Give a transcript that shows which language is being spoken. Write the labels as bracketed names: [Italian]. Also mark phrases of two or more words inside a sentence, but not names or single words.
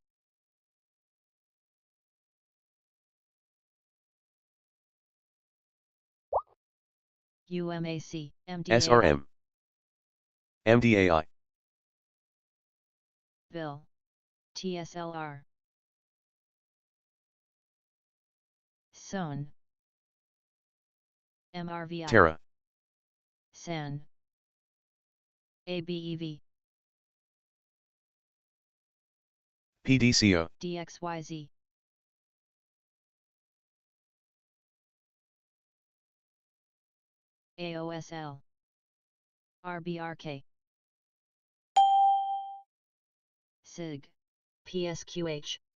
[English] UMAC, MDAI, SRM, MDAI, Bill, TSLR, SOUN, MRVI, Terra, SAN, ABEV, PDCO, DXYZ, AOSL, RBRK, SIG, PSQH,